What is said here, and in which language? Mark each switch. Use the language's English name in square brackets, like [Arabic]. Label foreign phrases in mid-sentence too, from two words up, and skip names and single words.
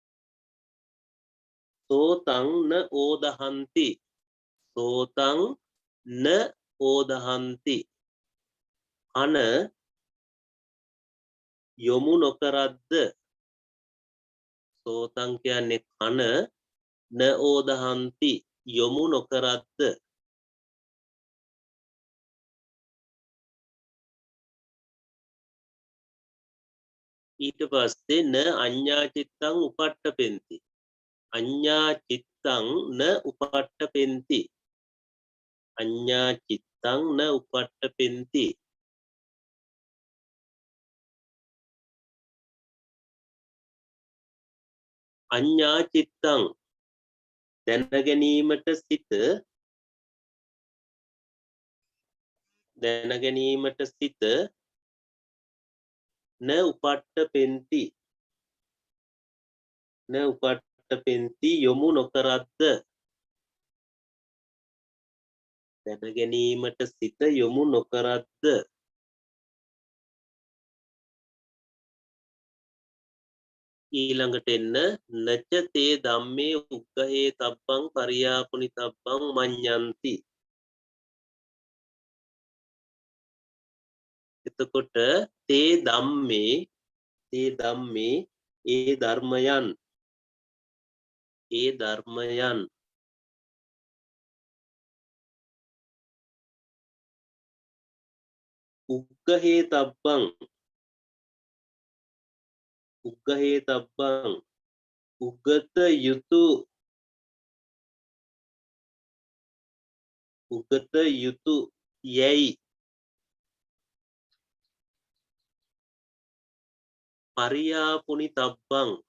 [Pali] සෝතං න ඕදහන්ති සෝතං න ඕදහන්ති [Sinhala] කන යොමු නොකරද්ද [Pali] සෝතං [Sinhala] කියන්නේ කන [Pali] න ඕදහන්ති [Sinhala] යොමු නොකරද්ද ඊට පස්සේ [Pali] න අඤ්ඤා චිත්තං උපට්ඨපෙන්ති අඤ්ඤා චිත්තං න උපට්ඨපෙන්ති අඤ්ඤා චිත්තං න උපට්ඨපෙන්ති අඤ්ඤා චිත්තං [Sinhala] දැන ගැනීමට සිත දැන ගැනීමට සිත [Pali] න උපට්ඨපෙන්ති න උපට්ඨපෙන්ති [Sinhala] යොමු නොකරද්ද දැන ගැනීමට සිත යොමු නොකරද්ද ඊළඟට එන්න [Pali] නච තේ ධම්මේ උග්ගහේ තබ්බං පරියාපුනි තබ්බං මඤ්ඤන්ති [Sinhala] එතකොට [Pali] තේ ධම්මේ [Sinhala] ඒ ධර්මයන් [Pali] උග්ගහේ තබ්බං [Sinhala] උගත යුතු යැයි [Pali] පරියාපුනි තබ්බං